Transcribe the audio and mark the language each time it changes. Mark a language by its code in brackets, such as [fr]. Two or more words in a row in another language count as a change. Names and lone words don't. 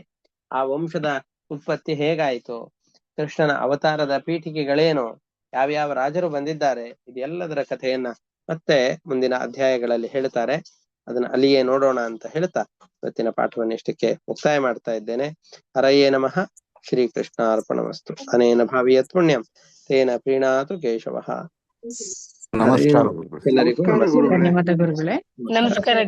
[kn] ಆ ವಂಶದ ಉತ್ಪತ್ತಿ ಹೇಗಾಯ್ತು, ಕೃಷ್ಣನ ಅವತಾರದ ಪೀಠಿಕೆಗಳೇನು, ಯಾವ್ಯಾವ ರಾಜರು ಬಂದಿದ್ದಾರೆ, ಇದೆಲ್ಲದರ ಕಥೆಯನ್ನ ಮತ್ತೆ ಮುಂದಿನ ಅಧ್ಯಾಯಗಳಲ್ಲಿ ಹೇಳ್ತಾರೆ. ಅದನ್ನ ಅಲ್ಲಿಯೇ ನೋಡೋಣ ಅಂತ ಹೇಳ್ತಾ ಇವತ್ತಿನ ಪಾಠವನ್ನು ಇಷ್ಟಕ್ಕೆ ಮುಕ್ತಾಯ ಮಾಡ್ತಾ ಇದ್ದೇನೆ. [sa] ಹರಯೇ ನಮಃ. ಶ್ರೀಕೃಷ್ಣಾರ್ಪಣಮಸ್ತು. ಅನೇನ ಭಾವಿಯತ್ ಪುಣ್ಯಂ ತೇನ ಪ್ರೀಣಾತು ಕೇಶವಃ. [kn] ನಮಸ್ಕಾರ ಎಲ್ಲರಿಗೂ ನಮಸ್ಕಾರ ನಮಸ್ತೆ. ಗುರುಗಳೇ. ಧನ್ಯವಾದ ಗುರುಗಳೇ. ನಮಸ್ಕಾರ.